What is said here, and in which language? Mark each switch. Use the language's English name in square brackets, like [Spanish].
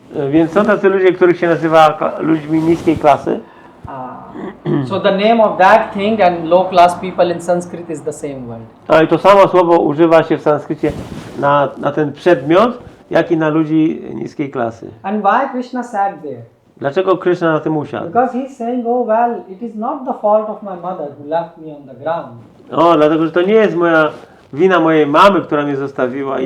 [Polish] Więc są tacy ludzie, których się nazywa ludźmi niskiej klasy. [English] So the name of that thing and low class people in Sanskrit is the same word. [Polish] I to samo słowo używa się w sanskrycie na ten przedmiot, jak i na ludzi niskiej klasy. [English] And why Krishna sat there? [Polish] Dlaczego Krishna na tym usiadł? [English] Because he's saying, oh well, it is not the fault of my mother who left me on the ground. [Polish] O, dlatego, że to nie jest wina mojej mamy, która mnie zostawiła i